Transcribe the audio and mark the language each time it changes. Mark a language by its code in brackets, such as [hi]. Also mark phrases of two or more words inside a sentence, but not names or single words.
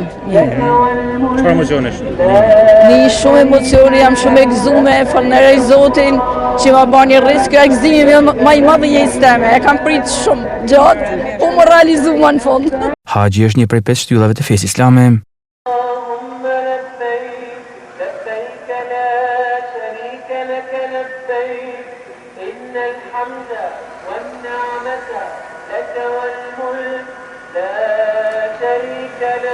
[sq] Çfarë emocionesh? Një shumë emocione, jam shumë e gëzuar, falënderoj Zotin që ma bën një rrezik ky gëzimi më i madh i jetës time. E kam prit shumë gjatë, po më realizua në fund. Haxhi është një prej 5 shtyllave të fesë islame. [ar] إن الحمد والنعمة لك والملك لا شريك لك